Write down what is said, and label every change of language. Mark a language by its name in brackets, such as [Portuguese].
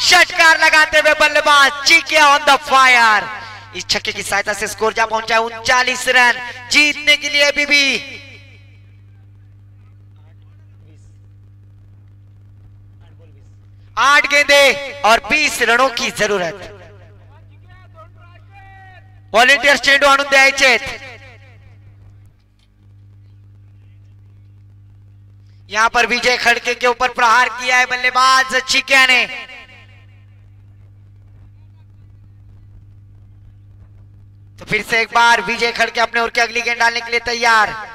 [Hindi] षटकार लगाते हुए बल्लेबाज चिकिया [English] On the fire. [Hindi] इस छक्के की सहायता से स्कोर जा पहुंचा 39 रन। जीतने के लिए अभी भी 8 गेंदे और 20 रनों की जरूरत। [Marathi] वॉलंटियर चेंडू आणून द्यायचेत। [Hindi] यहां पर विजय खड़के के ऊपर प्रहार किया है बल्लेबाज चिकिया ने। तो फिर से एक बार विजय खड़के अपने ओर की अगली गेंद डालने के लिए तैयार।